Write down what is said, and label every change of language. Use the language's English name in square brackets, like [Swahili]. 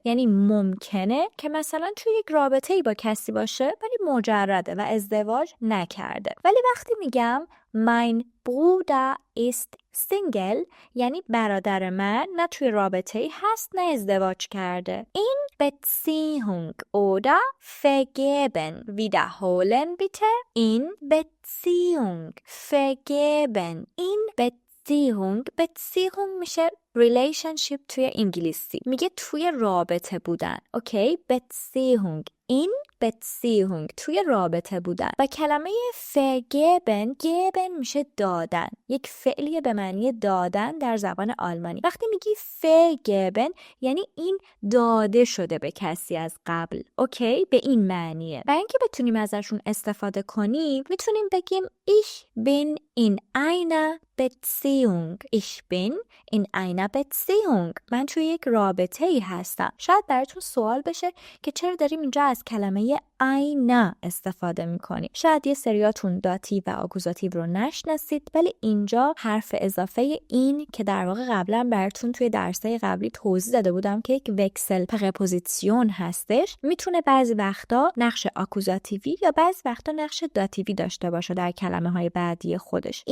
[Persian] یعنی ممکنه که مثلا توی یک رابطه‌ای با کسی باشه ولی مجرده و ازدواج نکرده. ولی وقتی میگم [German] mein Bruder ist Single [Persian] یعنی برادر من نه توی رابطه‌ای هست نه ازدواج کرده. این [German] Beziehung oder vergeben. Wiederholen bitte. In Beziehung. Vergeben. [Persian] این Beziehung میشه relationship توی انگلیسی. میگه توی رابطه بودن. اوکی؟ [German] Beziehung. [Persian] این Beziehung توی رابطه بودن. و کلمه vergeben میشه دادن. یک فعلیه به معنی دادن در زبان آلمانی. وقتی میگی vergeben یعنی این داده شده به کسی از قبل. اوکی؟ به این معنیه. برای اینکه بتونیم ازشون استفاده کنیم میتونیم بگیم [German] Ich bin in einer Beziehung. Ich bin in einer Beziehung. [Persian] من توی یک رابطه ای هستم. شاید براتون سوال بشه که چرا داریم اینجا از کلمه eine استفاده میکنیم. شاید یه سریاتون داتیو و آکوزاتیو رو نشناسید ولی اینجا حرف اضافه این که در واقع قبلا براتون توی درسای قبلی توضیح داده بودم که یک وکسل پرپوزیسیون هستش میتونه بعضی وقتا نقش آکوزاتیوی یا بعضی وقتا نقش داتیوی داشته باشه در کلمه های بعدی خودش.